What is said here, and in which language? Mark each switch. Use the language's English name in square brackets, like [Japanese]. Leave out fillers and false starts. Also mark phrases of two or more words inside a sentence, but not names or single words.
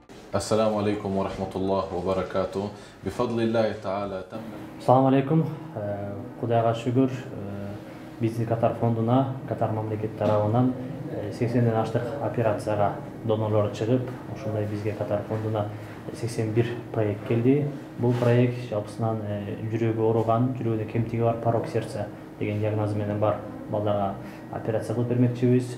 [Arabic] السلام عليكم ورحمة الله وبركاته. بفضل الله تعالى تم. السلام عليكم. [Kyrgyz] Кудайга шүгүр, биздин Катар фондуна, Катар мамлекет тарабынан 80ден аштык операцияга донорлор чыгып, ошондой бизге Катар фондуна 81 проект келди. Бул проект жалпысынан жүрөгү ооруган, жүрөгүнө кемтиги бар [Russian] порок сердца [Kyrgyz] деген диагноз менен бар балдарга операция кылып бермекчибиз.